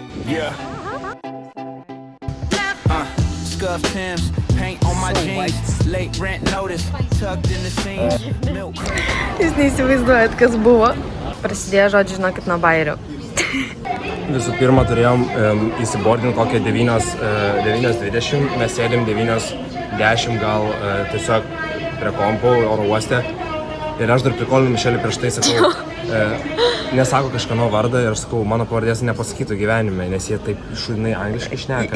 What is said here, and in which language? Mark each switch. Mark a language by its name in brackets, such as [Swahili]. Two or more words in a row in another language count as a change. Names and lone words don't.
[English] Yeah. Scuff Timbs, paint on my jeans, late rent notice, tucked in the seams, milk crate. [Lithuanian] Jūs neįsivaizduojat, kas buvo. Prasidėjo, žodžiu, žinokit, nuo bairių. Visų pirma, turėjom įsibordinti kokią 9:20, mes sėdėm 9:10 gal tiesiog prie kompų oro uoste. Ir aš dar prikolinau Mišelį prieš tai, sakau, nesako kažkano vardą ir sakau, mano pavardės nepasakytų gyvenime, nes jie taip šūdinai angliškai šneka.